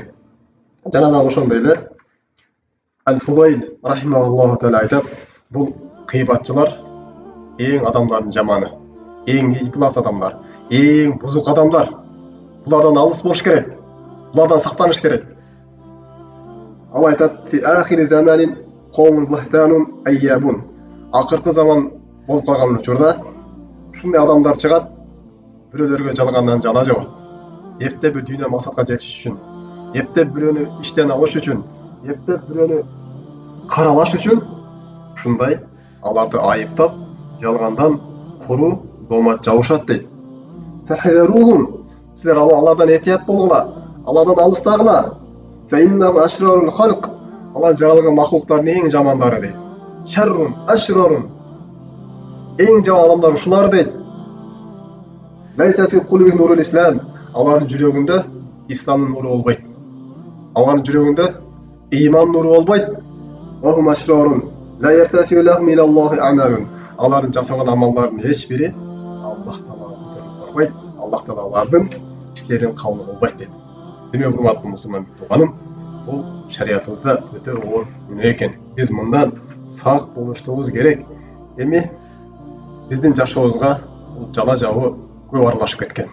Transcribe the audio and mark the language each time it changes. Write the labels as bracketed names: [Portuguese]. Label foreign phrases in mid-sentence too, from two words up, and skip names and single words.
[Kyrgyz] Жана дагы ошондой эле Аль-Фудайл [Arabic] رحمه الله تعالى [Kyrgyz] айтат, бул гыйбатчылар эң адамдардын жаманы, эң ыйпылас адамдар, эң бузук адамдар. Булардан алыс болуш керек. Булардан сактаныш керек. Ал айтат: [Arabic] "في آخر زمان قوم بهتان عيابون." [Kyrgyz] Акыркы заман болуп калган учурда ушундай адамдар чыгат, бирөөлөргө жалгандан жала жабат. Эптеп бир дүйнө максатка жетиш үчүн, эптеп бирөөнү иштен алыш үчүн, эптеп бирөөнү каралаш үчүн ушундай аларды айыптап, жалгандан куру доомат жабышат дейт. Фахирухум, силер алардан этият болгула, алардан алыстагыла. [Arabic] فإنهم أشرار الخلق, [Kyrgyz] алар жаралган макулуктардын эң жамандары дейт. [Arabic] شر أشرار, [Kyrgyz] эң жаман адамдар ушулар дейт. [Arabic] ليس في قلوبهم نور الإسلام, [Kyrgyz] алардын жүрөгүндө исламдын нуру болбойт. Алардын жүрөгүндө ыйман нуру болбойт. [Arabic] وهم أشرار لا يرتفع لهم إلى الله عمل, [Kyrgyz] алардын жасаган амалдарынын эч бири Аллах таалага көтөрүлүп барбайт. Аллах таала алардын иштерин кабыл кылбайт дейт. Дүние урматтуу мусулман тууганым, бул шариятыбызда өтө оор күнөө экен. Биз мындан сак болуштугубуз керек. Эми биздин жашообузга бул жала жабуу көп аралашып кеткен.